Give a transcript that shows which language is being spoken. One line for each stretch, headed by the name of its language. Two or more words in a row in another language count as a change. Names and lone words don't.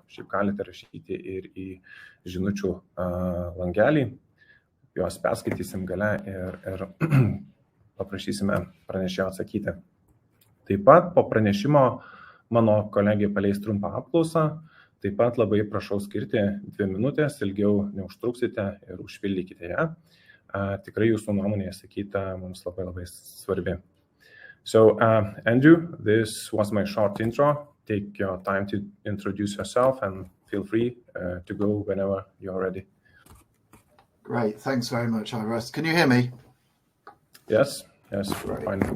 Lithuanian: Šiaip galite rašyti ir į žinučių langelį, juos perskaitysim gale ir paprašysime pranešėjo atsakyti. Taip pat po pranešimo mano kolegė paleis trumpą apklausą, taip pat labai prašau skirti 2 minutės, ilgiau neužtruksite ir užpildykite ją. Tikrai jūsų nuomonė sakyta mums labai svarbi.
English: So, Andrew, this was my short intro. Take your time to introduce yourself and feel free to go whenever you're ready. Great, thanks very much, Iris. Can you hear me? Yes, Great. Fine.